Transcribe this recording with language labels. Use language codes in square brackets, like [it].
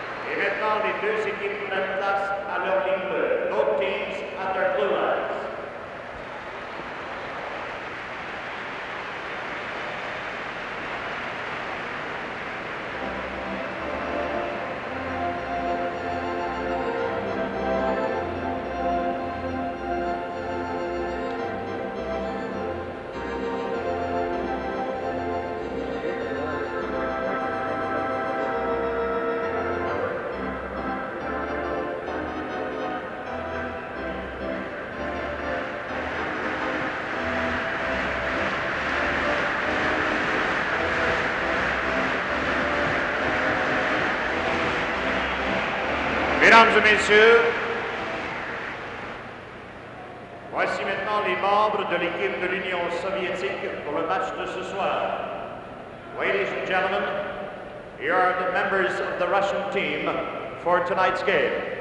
[fr] Et maintenant, les deux équipes prennent place à leur ligne bleue. [en] Both teams at their blue lines. [fr] Mesdames et messieurs, voici maintenant les membres de l'équipe de l'Union soviétique pour le match de ce soir. [en] Ladies and gentlemen, here are the members of the Russian team for tonight's game.